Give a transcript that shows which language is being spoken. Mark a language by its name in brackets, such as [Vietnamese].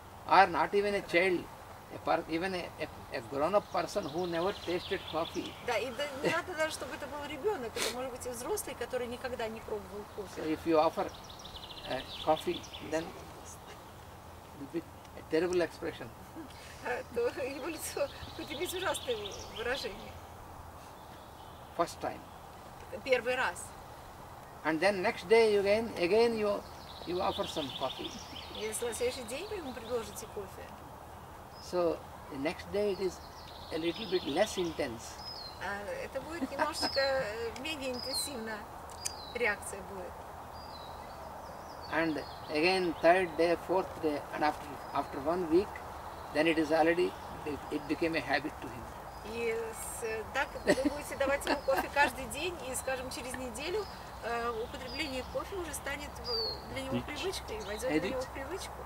[English] or not even a child, even a grown-up person who never tasted coffee. [Russian] Да, и не надо даже, чтобы это был ребенок, это может быть и взрослый, который никогда не пробовал [English] So [Russian] кофе. [English] if you offer coffee, then it will be a terrible expression. [Russian] То его лицо будет иметь ужасное выражение. [English] First time. [Russian] Первый раз. [English] And then next day again you offer some coffee. [Russian] Если на следующий день вы ему предложите кофе, [English] So the next day it is a little bit less intense. [Russian] это будет немножечко менее интенсивно, реакция будет. [English] And again third day, fourth day, and after 1 week, then it became a habit to him. [Russian] И так вы будете давать ему кофе каждый день, и, скажем, через неделю употребление кофе уже станет для него привычкой, войдет для него в привычку.